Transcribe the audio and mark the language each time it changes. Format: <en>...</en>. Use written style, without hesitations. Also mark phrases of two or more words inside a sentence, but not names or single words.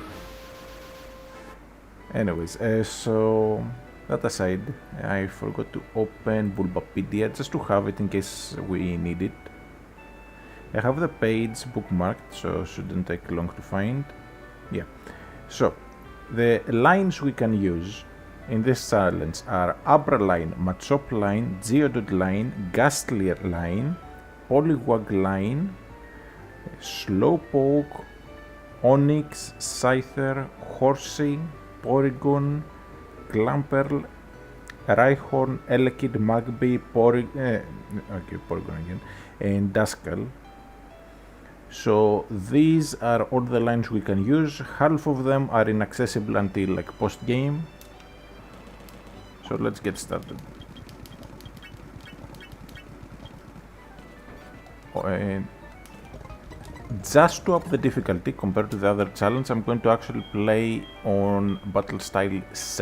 <en>Anyways, so that aside, I forgot to open Bulbapedia just to have it in case we need it. I have the page bookmarked, so shouldn't take long to find. Yeah. So, the lines we can use in this challenge are Abra line, Machop line, Geodude line, Gastlier line, Poliwag line, Slowpoke, Onix, Scyther, Horsey, Porygon, Clamperl, Rhyhorn, Elekid, Magby, Porygon again, and Duskull. So these are all the lines we can use. Half of them are inaccessible until like post game. So let's get started. And just to up the difficulty compared to the other challenge, I'm going to actually play on battle style set.</en>